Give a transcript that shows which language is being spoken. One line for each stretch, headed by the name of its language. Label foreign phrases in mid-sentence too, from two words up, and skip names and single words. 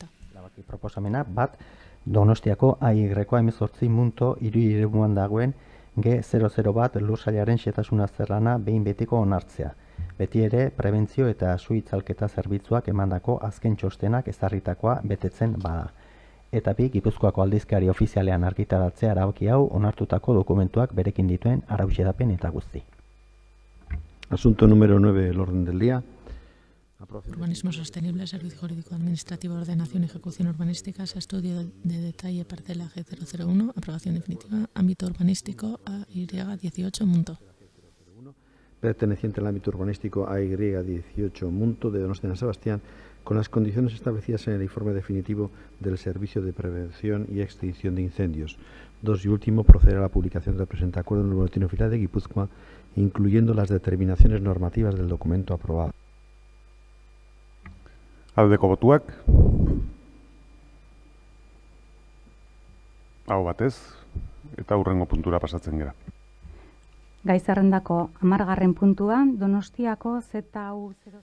Basque: Erabaki proposamena bat Donostiako AI 18 Munto hiri eremuan dagoen G001 lusaiaren xehetasun azterlana behin betiko onartzea. Beti ere, prebentzio eta su-itzalketa zerbitzuak emandako azken txostenak ezarritakoa betetzen bada. Eta bi, Gipuzkoako aldizkari ofizialean argitaratzea erabaki hau onartutako dokumentuak berekin dituen arauxedapen eta guzti.
Spanish: Asunto número 9 del orden del día. Urbanismo sostenible, servicio jurídico administrativo, ordenación y ejecución urbanísticas, estudio de detalle parcela G001, aprobación definitiva, ámbito urbanístico AY18 Munto. Perteneciente al ámbito urbanístico AY18 Munto de Donostia San Sebastián, con las condiciones establecidas en el informe definitivo del Servicio de Prevención y Extinción de Incendios. 2. Y último, proceder a la publicación del presente acuerdo en el Boletín Oficial de Guipúzcoa, incluyendo las determinaciones normativas del documento aprobado.
Basque: Aldeko botuak, aho batez, eta urrengo puntura pasatzen gera. Gai zerrendako 10. puntua, Donostiako ZU0...